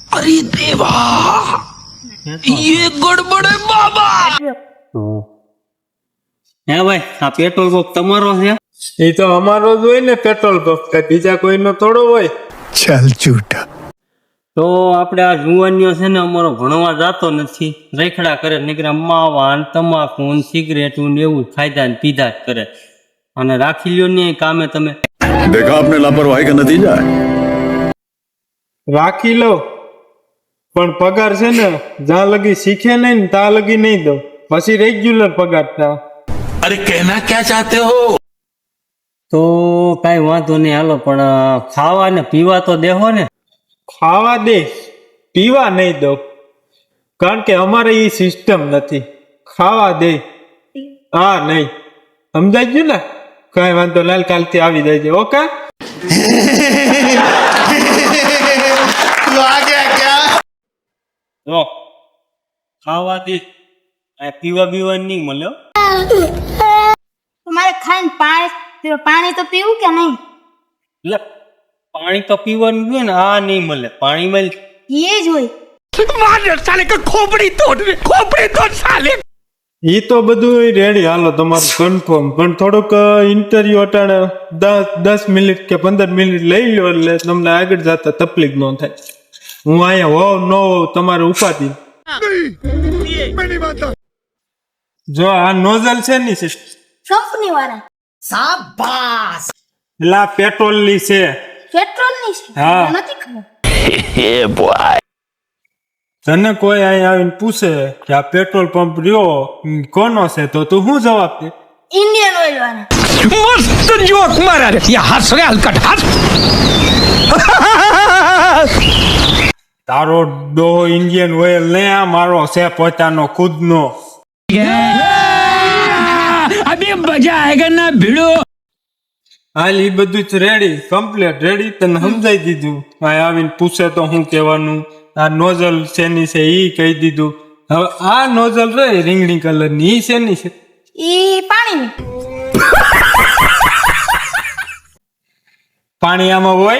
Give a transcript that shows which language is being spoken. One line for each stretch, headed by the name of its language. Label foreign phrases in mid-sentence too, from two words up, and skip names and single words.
Hindi: अरे देवा ये गड़बड़ है बाबा।
Gujarati: હે ભાઈ આ પેટ્રોલ પંપ તમારો છે? એ તો અમારો જ હોય ને પેટ્રોલ પંપ, કે બીજા કોઈનો થોડો હોય.
Hindi: चल झूठा।
Gujarati: તો આપણે આ જુવાનીઓ છે ને અમારો ભણવા જાતો નથી, રેખડા કરે, નીકળે માવા ને તમાકુ ને સિગરેટ ને એવું ખાધા ને પીધા જ કરે. અને રાખી લ્યો ને કામે તમે.
Hindi: देखा आपने लापरवाही का नतीजा है।
Gujarati: રાખી લો, પણ પગાર છે ને જ્યાં લગી શીખે નહીં ને ત્યાં લગી નહીં દો, પછી રેગ્યુલર પગાર થાય.
Hindi: अरे कहना क्या चाहते हो?
Gujarati: તો કાંઈ વાંધો નહીં, હાલો, પણ ખાવા ને પીવા તો દેહો ને. ખાવા દે, પીવા નહીં દો, કારણ કે અમારે એ સિસ્ટમ નથી. ખાવા દે હા નહીં, સમજાઈ ગયું ને? કઈ વાંધો લાલ, કાલથી આવી જાય. ઓકે જો ખાવા દે, પીવા બીવા નહીં મળ્યો. તમારે ખાઈને પાણી તો પીવું કે નહીં? એટલે પાણી તો પીવાનું જોઈએ ને, આ નહીં મળે. પાણી મળે એ જ હોય.
Hindi: साले का खोपड़ी तोड़ साले।
Gujarati: એ તો બધું રેડી, હાલો તમારું કન્ફર્મ. પણ થોડુંક ઇન્ટરવ્યુ અટાણે 10 મિનિટ કે 15 મિનિટ લઈ લો, એટલે તમને આગળ જતા તકલીફ ન થાય. હું અહીંયા હોવ ન હોવ તમારે ઉપાધિ. જો આ નોઝલ છે ની કંપની વાળા એટલે આ પેટ્રોલ ની છે. પેટ્રોલ ની છે? હા. નથી ખબર. તને કોઈ અહીં આવીને પૂછે કે આ પેટ્રોલ પંપ રહ્યો કોનો છે, તો તું શું જવાબ દે? ઇન્ડિયન ઓઇલ વાળા.
Hindi: मस्त जोक मारा रे, ये हंस रहे हलकट हंस।
Gujarati: તારો ડોહો ઇન્ડિયન ઓઇલ ને, આ મારો છે પોતાનો ખુદનો.
Hindi: अभी मजा आएगा ना भिड़ो।
Gujarati: હાલ એ બધું જ રેડી, કમ્પ્લીટ રેડી. તને સમજાઈ દીધું. અહીં આવીને પૂછે તો શું કહેવાનું? આ નોઝલ શેની છે એ કહી દીધું. હવે આ નોઝલ રે રીંગણી કલર ની, ઈ શેની છે? ઈ પાણી. પાણી આમાં હોય?